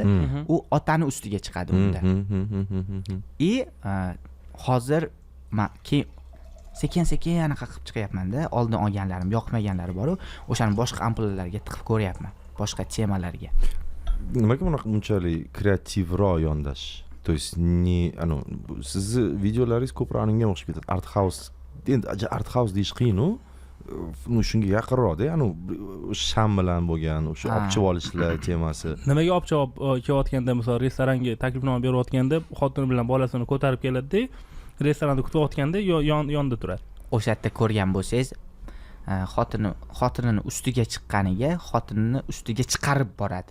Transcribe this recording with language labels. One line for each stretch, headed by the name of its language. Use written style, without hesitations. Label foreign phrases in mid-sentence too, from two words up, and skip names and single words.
Uzbek: U otani ustiga chiqadi unda. Hozir men sekin anaqa qilib chiqyapman-da. Oldin olganlarim, yoqmaganlari bor-ku, o'shani boshqa ampullarga tiqib ko'ryapman, boshqa temalarga. Nimaga bunchalik kreativroq yondash?
Russian: То есть
Uzbek: sizni videolaringiz ko'proq unga o'xshab ketadi.
English: Art house.
Uzbek: Endi
English: art house
Uzbek: deyish qiyin-u. Shunga yaqinroq-da, sham bilan bo'lgan, o'sha opchib olishlar temasi. Nimaga opchib kelayotganda, misol restoranga taklifnoma berayotganda, xotini bilan bolasini ko'tarib keladi-da, restoranda kutayotganda yonda turadi. O'sha yerda ko'rgan bo'lsangiz, xotinini ustiga chiqqaniga, xotinini ustiga chiqarib boradi.